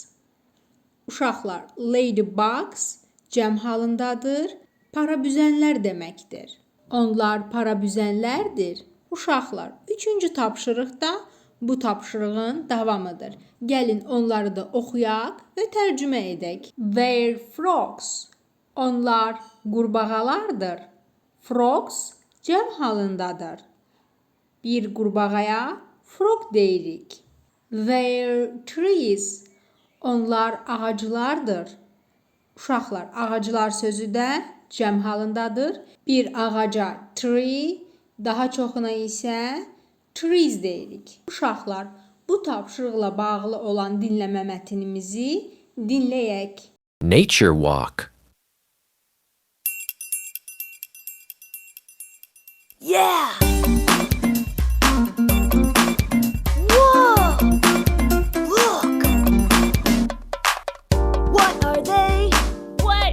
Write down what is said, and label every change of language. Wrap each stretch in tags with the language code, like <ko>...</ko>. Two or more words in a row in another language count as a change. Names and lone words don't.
<az>Uşaqlar, ladybugs cəm halındadır. Parabüzənlər deməkdir. Onlar parabüzənlərdir. Uşaqlar, 3-cü tapşırıqda bu tapşırığın davamıdır. Gəlin onları da oxuyaq və tərcümə edək.</az> <en>They're frogs.</en> <az>Onlar qurbağalardır. Frogs cəm halındadır. Bir qurbağaya frog deyirik.</az> <en>They're trees.</en> <az>Onlar ağaclardır. Uşaqlar, ağaclar sözü də cəm halındadır. Bir ağaca tree, daha çoxuna isə trees deyirik. Uşaqlar, bu tapşırıqla bağlı olan dinləmə mətnimizi dinləyək.</az> <en>Nature walk. Yeah! Whoa! Look! What are they? What?</en>